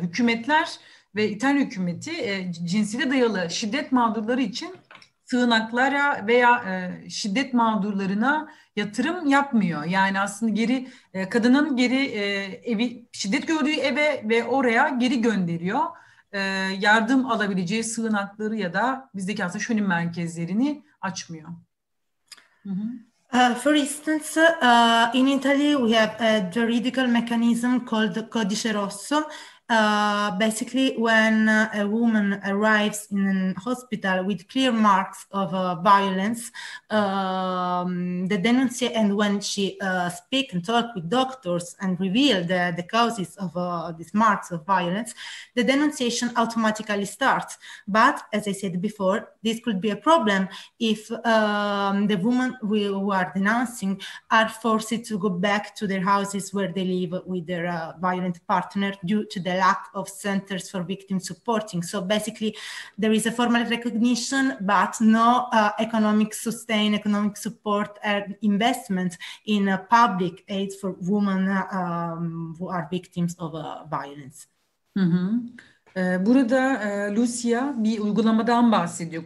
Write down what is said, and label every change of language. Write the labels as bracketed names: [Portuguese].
[Turkish] Hükümetler ve İtalya hükümeti cinsiyete dayalı şiddet mağdurları için sığınaklara veya şiddet mağdurlarına yatırım yapmıyor. Yani aslında kadının evi, şiddet gördüğü eve ve oraya geri gönderiyor. Yardım alabileceği sığınakları ya da bizdeki aslında şönim merkezlerini açmıyor. [English] For instance, in Italy, we have a juridical mechanism called Codice Rosso. Basically, when a woman arrives in a hospital with clear marks of violence, the denunciation, and when she speaks and talks with doctors and reveal the causes of these marks of violence, the denunciation automatically starts. But as I said before, this could be a problem if the women who are denouncing are forced to go back to their houses where they live with their violent partner due to the lack of centers for victim supporting. So basically, there is a formal recognition, but no economic support and investment in public aid for women who are victims of violence. [Turkish] Burada Lucia bir uygulamadan bahsediyor.